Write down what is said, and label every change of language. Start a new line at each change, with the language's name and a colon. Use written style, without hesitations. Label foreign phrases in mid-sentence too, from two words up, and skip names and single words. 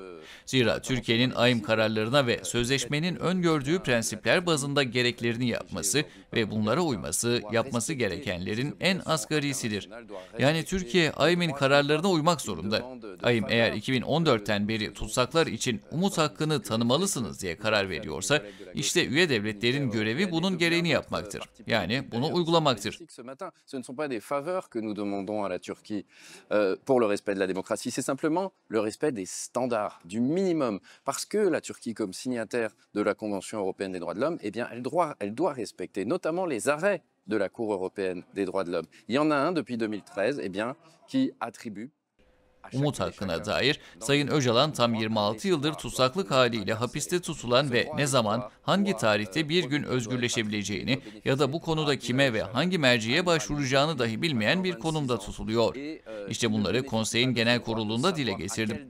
Turkish: Zira Türkiye'nin AYİM kararlarına ve sözleşmenin öngördüğü prensipler bazında gereklerini yapması ve bunlara uyması, yapması gerekenlerin en asgarisidir. Yani Türkiye AYİM'in kararlarına uymak zorunda. AYİM eğer 2014'ten beri tutsaklar için umut hakkını tanımalısınız diye karar veriyorsa, işte üye devletlerin görevi bunun gereğini yapmaktır. Yani bunu uygulamaktır.
French: Ce ne sont pas des faveurs que nous demandons à la Turquie pour le respect de la démocratie, c'est simplement le respect des standards, du minimum. Parce que la Turquie, comme signataire de la Convention européenne des droits de l'homme, eh bien, elle doit respecter notamment les arrêts de la Cour européenne des droits de l'homme. Il y en a un depuis 2013, eh bien, qui attribue
Turkish: Umut hakkına dair Sayın Öcalan tam 26 yıldır tutsaklık haliyle hapiste tutulan ve ne zaman, hangi tarihte bir gün özgürleşebileceğini ya da bu konuda kime ve hangi merciye başvuracağını dahi bilmeyen bir konumda tutuluyor. İşte bunları konseyin genel kurulunda dile getirdim.